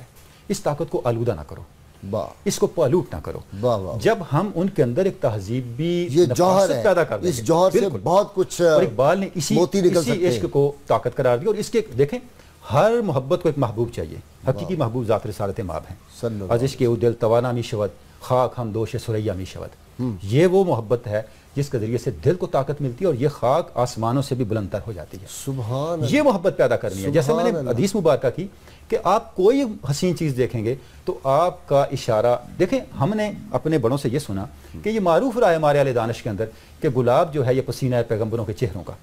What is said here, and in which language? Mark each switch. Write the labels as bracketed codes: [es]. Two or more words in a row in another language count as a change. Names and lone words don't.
[ur] اس طاقت کو آلودہ نہ کرو، اس کو پالوٹ نہ کرو۔ جب ہم ان کے اندر ایک تہذیبی نفاست پیدا کر دیں گے، اس جوہر سے بہت کچھ اقبال نے اسی عشق کو طاقت قرار دیا۔ اور اس کے دیکھیں، ہر محبت کو ایک محبوب چاہیے، حقیقی محبوب ذات رسالت ماب ہیں۔ [fa] از عشق او دل توانا می شود، خاک ہم دوش سریا می شود۔ [ur] یہ وہ محبت ہے جس کے ذریعے سے دل کو طاقت ملتی ہے اور یہ خاک آسمانوں سے بھی بلندتر ہو جاتی ہے۔ سبحان یہ محبت پیدا کرنی ہے۔ جیسے میں نے حدیث مبارکہ کی کہ آپ کوئی حسین چیز دیکھیں گے تو آپ کا اشارہ دیکھیں۔ ہم نے اپنے بڑوں سے یہ سنا کہ یہ معروف رہا ہے ہمارے اہل دانش کے اندر کہ گلاب جو ہے یہ پسینہ ہے پیغمبروں کے چہروں کا۔